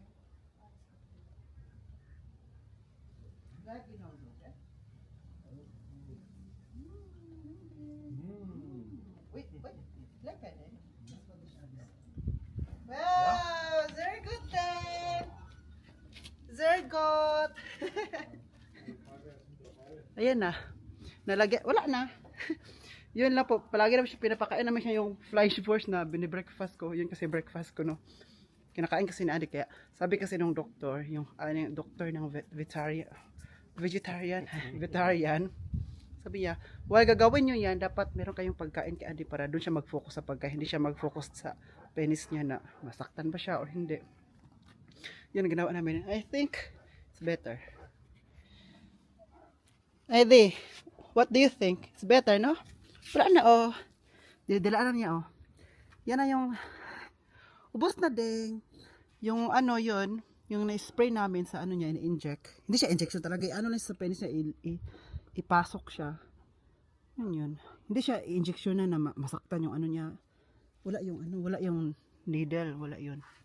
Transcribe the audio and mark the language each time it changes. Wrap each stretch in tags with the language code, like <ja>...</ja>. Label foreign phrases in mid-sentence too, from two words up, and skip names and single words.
<de>Alles gut. Bleib genauso, okay? Wait, bleib da, ne? Das war nicht alles. Wow, sehr gut, Dan! Sehr gut!</de> <tl>Ayan na. Nalagyan, wala na. Yun lang po, palagi naman siya pinapakain naman siya yung</tl> <en>flying force</en> <tl>na binibreakfast ko. Yun kasi breakfast ko, no. Kinakain kasi ni Adi, kaya sabi kasi nung doktor, yung doktor ng vegetarian, sabi niya, while gagawin nyo yan, dapat meron kayong pagkain kay Adi para doon siya mag-focus sa pagkain, hindi siya mag-focus sa penis niya na masaktan ba siya o hindi. Yun ang ginawa namin.</tl> <en>I think it's better. Adi, what do you think? It's better, no?</en> <tl>Wala na, oh. Dilaan na niya, oh. Yan na yung ubos na ding. Yung ano yun, yung na-spray namin sa ano niya, in-inject. Hindi siya injection talaga. Ano na sa penis niya, ipasok siya. Yun. Hindi siya injection na masaktan yung ano niya. Wala yung ano, wala yung needle, wala yun.</tl>